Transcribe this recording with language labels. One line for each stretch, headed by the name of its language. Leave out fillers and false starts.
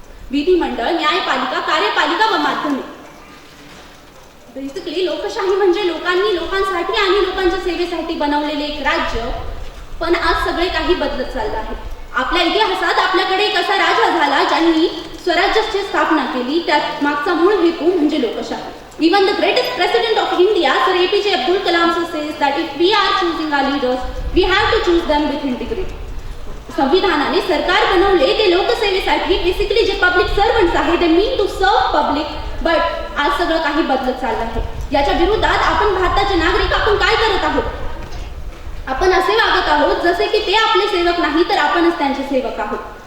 Marathi: विधिमंडळ, न्यायपालिका, कार्यपालिका व माध्यमिक. बेसिकली लोकशाही म्हणजे लोकांनी लोकांसाठी आणि लोकांच्या सेवेसाठी बनवलेले एक राज्य. पण आज सगळे काही बदलत चाललं आहे. आपल्या इतिहासात आपल्याकडे एक असा राजा झाला ज्यांनी स्वराज्याची स्थापना केली. त्यात मागचा मूळ हेतू म्हणजे लोकशाही.
English: Even the greatest president of India, Sir APJ Abdul Kalam sir, says that if we are choosing our leaders, we have to choose them with integrity.
Marathi: संविधानाने सरकार बनवले ते लोकसेवेसाठी. बेसिकली जे पब्लिक सर्वंट्स आहेत ते
English: Mean to serve public.
Marathi: बट आज सगळं काही बदलत चाललं आहे. याच्या विरोधात आपण भारताचे नागरिक आपण काय करत आहोत? आपण असे वागत आहोत जसे की ते आपले सेवक नाही तर आपणच त्यांचे सेवक आहोत.